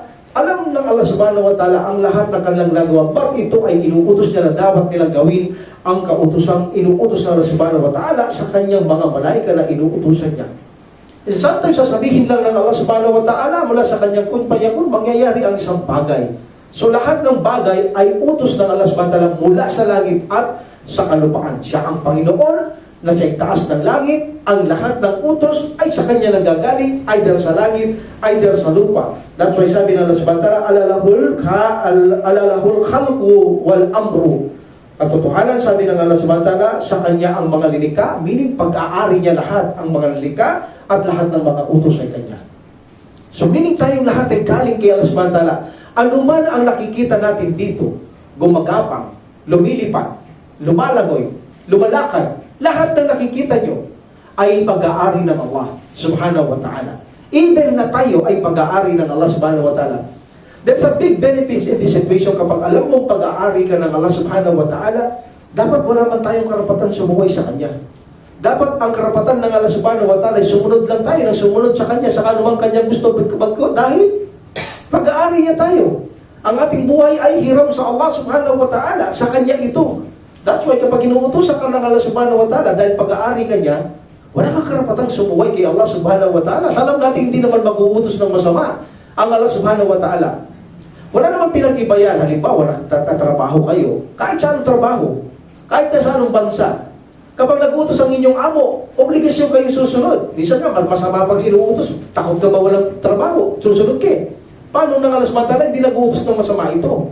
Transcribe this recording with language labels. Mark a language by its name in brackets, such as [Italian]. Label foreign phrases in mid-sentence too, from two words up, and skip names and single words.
[Filipino] Alam ng Allah [Arabic] سبحانه وتعالى [Filipino] ang lahat ng kanilang nagawa. But ito ay inuutos niya na dapat nilang gawin ang kautosang inuutos ng Allah [Arabic] سبحانه وتعالى [Filipino] sa kanyang mga malaika na inuutosan niya. Sometimes sasabihin lang ng Allah [Arabic] سبحانه وتعالى [Filipino] mula sa kanyang [Arabic] كن فيكون, [Filipino] mangyayari ang isang bagay. So lahat ng bagay ay utos ng Allah [Arabic] سبحانه وتعالى [Filipino] mula sa langit at sa kalupaan. Siya ang Panginoon na sa itaas ng langit, ang lahat ng utos ay sa kanya nanggagaling, either sa langit, either sa lupa. [English] That's why [Filipino] sabi ng Allah [Arabic] سبحانه وتعالى, ألا له الخلق والأمر. [Filipino] Katotohanan, sabi ng Allah [Arabic] سبحانه وتعالى, [Filipino] sa kanya ang mga lilikha, meaning pag-aari niya lahat ang mga lilikha at lahat ng mga utos ay kanya. So meaning tayong lahat ay galing kay Allah [Arabic] سبحانه وتعالى. [Filipino] Ano man ang nakikita natin dito, gumagapang, lumilipad, lumalangoy, lumalakad, lahat ng nakikita nyo ay pag-aari ng Allah [Arabic] سبحانه وتعالى. [Filipino] Even na tayo ay pag-aari ng Allah [Arabic] سبحانه وتعالى. [English] That's a big benefit in this situation. [Filipino] Kapag alam mong pag-aari ka ng Allah [Arabic] سبحانه وتعالى, [Filipino] dapat wala man tayong karapatan sumuway sa Kanya. Dapat ang karapatan ng Allah [Arabic] سبحانه وتعالى [Filipino] ay sumunod lang tayo, nang sumunod sa Kanya, sa kanumang Kanya gusto magkot, dahil pag-aari niya tayo. Ang ating buhay ay hiram sa Allah [Arabic] سبحانه وتعالى, [Filipino] sa Kanya ito. [English] That's why [Filipino] kapag inuutosan ka ng Allah [Arabic] سبحانه وتعالى, [Filipino] dahil pag-aari ka niya, wala kang karapatang sumuway kay Allah [Arabic] سبحانه وتعالى. [Filipino] Alam natin hindi naman mag-uutos ng masama ang Allah [Arabic] سبحانه وتعالى. [Filipino] Wala naman pinag-ibayan. Halimbawa, nagtatrabaho kayo, kahit saan trabaho, kahit na saan bansa. Kapag nag-utos ang inyong amo, obligasyon kayo susunod. Minsan nga, masama pag inuutos, takot ka ba walang trabaho, susunod ka. Paano nang alas matala, hindi nag-uutos ng masama ito?